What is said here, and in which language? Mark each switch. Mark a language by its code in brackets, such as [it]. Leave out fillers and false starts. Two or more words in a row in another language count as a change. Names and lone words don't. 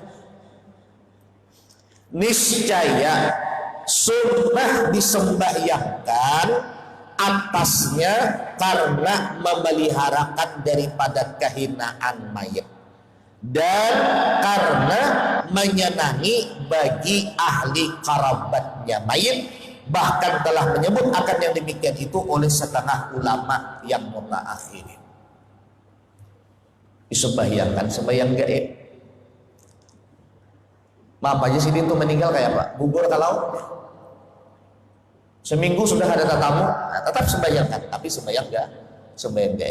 [id] niscaya sunnah disembahyangkan atasnya karena memeliharakan daripada kehinaan mayit dan karena menyenangi bagi ahli kerabatnya mayit. Bahkan telah menyebut akan yang demikian itu oleh setengah ulama yang mutaakhirin. Disembahyangkan sembahyang gaib. Maaf aja sih itu meninggal kayak apa? Gugur ke laut. Seminggu sudah ada tatamu, nah, tetap sembahyangkan, tapi sembahyang enggak, sembahyang gaib.